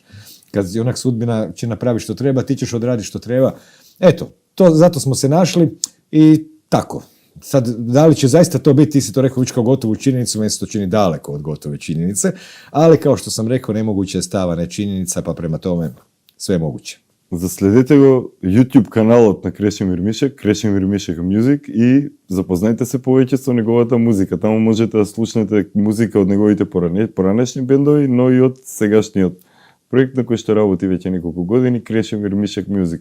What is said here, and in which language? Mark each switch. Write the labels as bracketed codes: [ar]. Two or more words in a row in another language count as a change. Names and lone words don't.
[hr] Kad onak sudbina će napraviti što treba, ti ćeš odraditi što treba. Eto, zato smo se našli. I tako, sad, da li će zaista to biti, ti si to rekao već kao gotovu činjenicu, meni se to čini daleko od gotove činjenice, ali kao što sam rekao, nemoguće je stava, ne činjenica, pa prema tome sve je moguće. [mk] Заследете го YouTube каналот на Крешимир Мишек, Крешимир Мишек Music, и запознайте се повеќе со неговата музика. Таму можете да слушнете музика од неговите поранешни бендови, но и од сегашниот проект на кој што работи веќе неколку години, Крешимир Мишек Music.